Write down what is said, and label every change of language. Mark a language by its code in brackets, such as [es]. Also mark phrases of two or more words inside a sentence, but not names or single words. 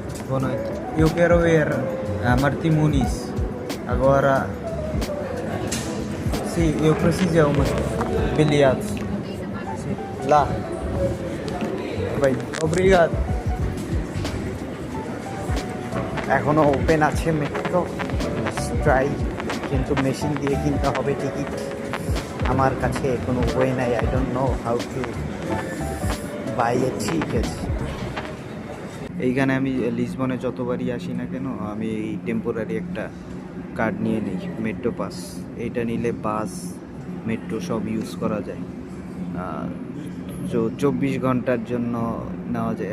[pt] Boa noite. Eu quero ver Martim Muniz. Agora, sim, eu preciso de umas bilhetes. Sim, lá. Bem, obrigado. [bn] এখনো ওপেন আছে মেট্রো, ট্রাই, কিন্তু মেশিন দিয়ে কিনতে হবে টিকিট। আমার কাছে কোনো ওয়ে নাই, [en] I don't know how to buy a ticket. [bn] এইখানে আমি লিসবনে যতবারই আসি না কেন, আমি এই টেম্পোরারি একটা কার্ড নিয়ে নিই, মেট্রো পাস। এইটা নিলে বাস, মেট্রো সব ইউজ করা যায়। 24 ঘন্টার জন্য নেওয়া যায়।